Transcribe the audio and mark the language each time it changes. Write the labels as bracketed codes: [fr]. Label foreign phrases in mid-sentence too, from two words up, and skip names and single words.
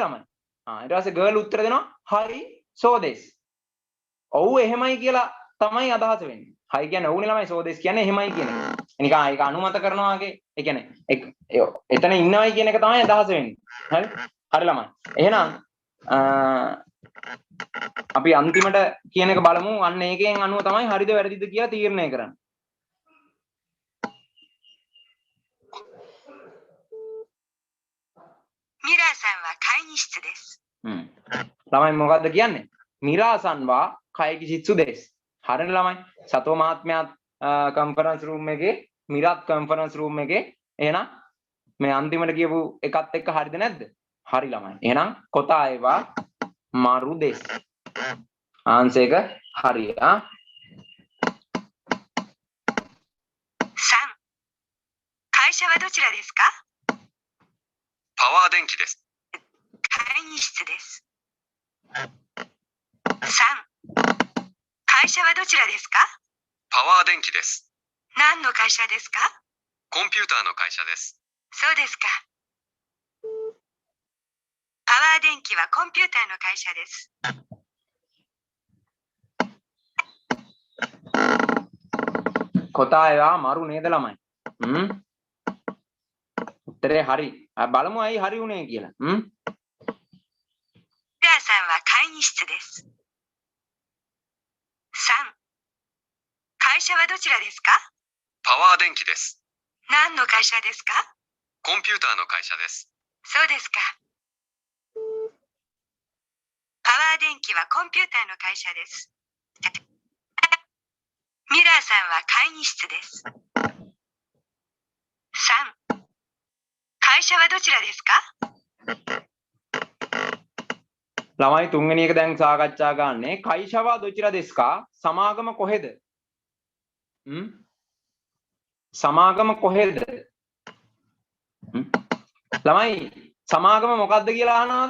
[si] ළමයි ඊට පස්සේ ගර්ල් උත්තර දෙනවා හරි සෝදෙස් ඔව් එහෙමයි කියලා තමයි අදහස වෙන්නේ හරි කියන්නේ ඔව්නේ ළමයි සෝදෙස් කියන්නේ එහෙමයි කියන එක නිකන් ඒක අනුමත කරනවා වගේ ඒ කියන්නේ එතන ඉන්නවයි කියන එක තමයි අදහස වෙන්නේ හරි ළමයි එහෙනම් අපි අන්තිමට කියන එක බලමු අන්න ඒකෙන් අනුව තමයි හරිද වැරදිද කියලා තීරණය කරන්න. [ja] මිරාさんは会議室です。 [si] ළමයි මොකද්ද කියන්නේ? [ja] මිරාさんは会議室です. [si] හරිනේ ළමයි. සතෝ මහත්මයාත් [en] conference room [si] එකේ මිරාත් [en] conference room [si] එකේ එහෙනම් මේ අන්තිමට කියපු එකත් එක්ක හරිද නැද්ද? හරි ළමයි. එහෙනම් [ja] 答えはまるです. [si] ආන්සර් එක හරි. 3. [ja] 会社はどちらですかパワー電気です。会議室です。3. 会社はどちらですかパワー電気です。何の会社ですかコンピューターの会社です。そうですか。パワー電気はコンピューターの会社です。答えはまる [si] නේද ළමයි? උත්තරේ හරි. බලමු ඇයි හරි උනේ කියලා. [ja] ミラーさんは会議室です。3. 会社はどちらですかパワー電気です。何の会社ですかコンピューターの会社です。そうですか。パワー電気はコンピューターの会社です。ミラーさんは会議室です。3. 会社はどちらですか [si] ළමයි තුන්වෙනි එක දැන් සාකච්ඡා ගන්නේ [ja] 会社はどちらですか [si] සමාගම කොහෙද? සමාගම කොහෙද? ළමයි සමාගම මොකද්ද කියලා අහනවාද?